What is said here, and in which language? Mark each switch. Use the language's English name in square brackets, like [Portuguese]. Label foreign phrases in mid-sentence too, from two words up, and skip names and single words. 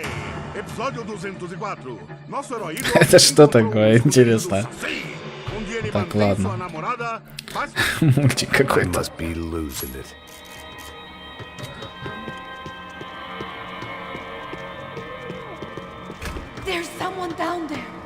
[Portuguese] Episódio 204. Nosso herói. [Russian] Это что такое, интересно? Так, ладно. Мультик какой-то. [English] There's someone down there.